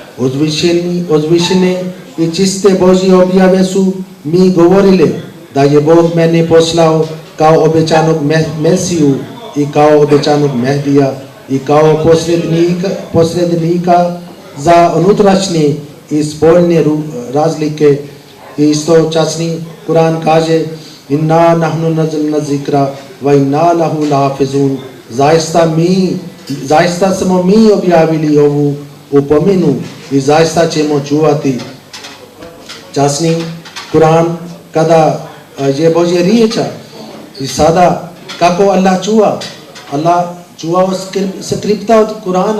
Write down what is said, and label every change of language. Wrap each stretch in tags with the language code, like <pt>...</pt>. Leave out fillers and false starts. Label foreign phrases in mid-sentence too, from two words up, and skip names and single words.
<bs>Uzvišene i čiste Božje objave su mi govorili da je Bog mene poslao kao obećanog Mesiju i kao obećanog Mehdija i kao posrednika za unutrašnje i spoljne razlike. I isto časni Kur'an kaže</bs> <ar>إنا نحن نزلنا الذكر وإنا له لحافظون.</ar> <bs>Zaista smo mi objavili ovu upomenu i zaista ćemo čuvati. Časni Kur'an kada je Božja riječa i sada kako Allah čuva? Allah čuva skripta od Kur'ana.</bs>